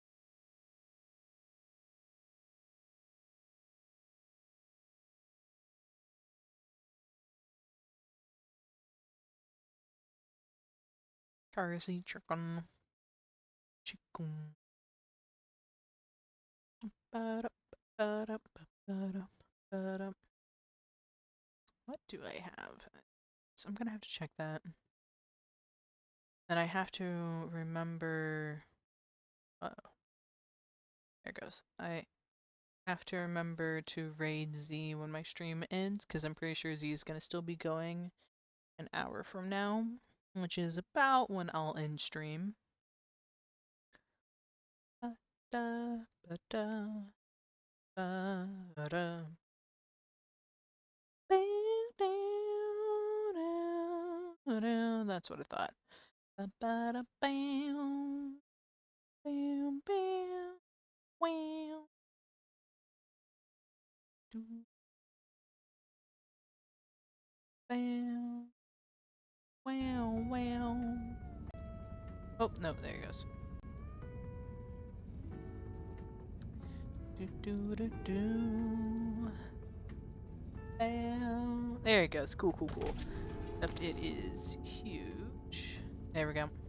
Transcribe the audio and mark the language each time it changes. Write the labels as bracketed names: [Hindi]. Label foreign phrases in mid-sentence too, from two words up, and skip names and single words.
[English] Carsy chicken. Ba-dum, ba-dum, ba-dum. What do I have? So I'm gonna have to check that. And I have to remember. Oh, there it goes. I have to remember to raid Z when my stream ends, because I'm pretty sure Z is gonna still be going an hour from now, which is about when I'll end stream. Da, ba, da, ba, da. That's what I thought. Ba, ba, da, bam, bam, bam, wow, doo, bam, wow, wow. Oh, no, there it goes. Do, do, do, do. Bam. There it goes. Cool, cool, cool. Except it is huge. There we go.